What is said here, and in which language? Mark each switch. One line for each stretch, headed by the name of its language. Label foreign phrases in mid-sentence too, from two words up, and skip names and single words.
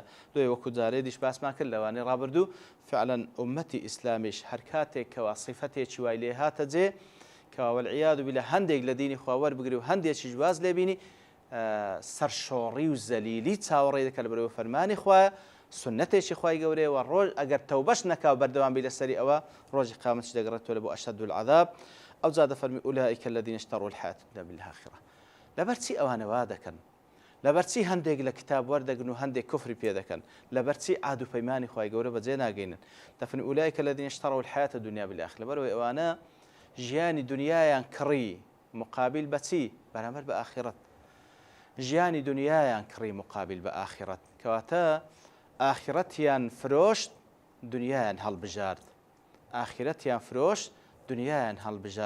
Central Kurdish: دوێ وەکو جارێ دیش باسمان کرد لەوانەی ڕابردوو فعلا ئومەتی ئیسلامیش هەر کاتێک کەوا سیفەتێکی وای لێ هاتە جێ کەوا
Arabic: وەالعیاذ بالله
Central Kurdish: هەندێک لە دینی خوا وەربگری و هەندێکی جواز لێبینی، سەرشۆڕی و زەلیلی چاوەڕێ دەکات لە بەرەوەی فەرمانی خوایە، سنەتێکی خوای گەورەیە و ڕۆژ ئەگەر تەوبەش نەکا و بەردەوام بی لەسەری ئەوە ڕۆژی قیامەتیش دەگەڕێتەوە لە بۆ
Arabic: ئەشەد العذاب.
Central Kurdish: ئەو جا دەفەرمی
Arabic: ئولائیکە الذین اشتروا الحیاة الدنیا بالآخرة.
Central Kurdish: لەبەرچی ئەوانە وا دەکەن؟ لەبەرچی هەندێک لە کتاب وەردەگرن و هەندێک کوفری پێ دەکەن؟ لەبەرچی عاد و پەیمانی خوای گەورە بەجێ ناگەینن؟
Arabic: دەفەرمی ئولائیکە الذین اشتروا الحیاة الدنیا بالآخرة.
Central Kurdish: لەبەرەوەی ئەوانە ژیانی دنیایان کڕی مقابل بەچی؟ بەرامبەر بە ئاخرەت. ژیانی دنیایان کڕی مقابل بە ئاخرەت، کەواتە ئاخرەتیان فرۆشت، دنیایان هەڵبژارد. ئاخرەتیان فرۆشت، دنیایان هەڵبژارد.